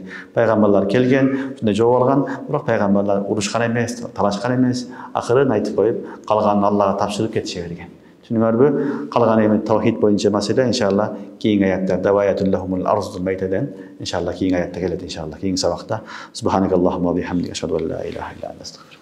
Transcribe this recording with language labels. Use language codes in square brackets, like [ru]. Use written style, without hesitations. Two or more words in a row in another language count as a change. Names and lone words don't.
[ky] Пайгамбарлар келген, ушундай жол алган, бирок пайгамбарлар урушкан эмес, талашкан эмес, акырын айтып коюп, калганын Аллага тапшырып кетише берген. Түшүнүңөрбү? Калган эми тавхид боюнча маселе иншалла кийинки аяттарда [ar] وآية لهم الأرض الميتة [ky] иншалла кийинки аятта келет иншалла кийинки сабакта. [ar] سبحانك اللهم وبحمدك أشهد أن لا إله إلا أنت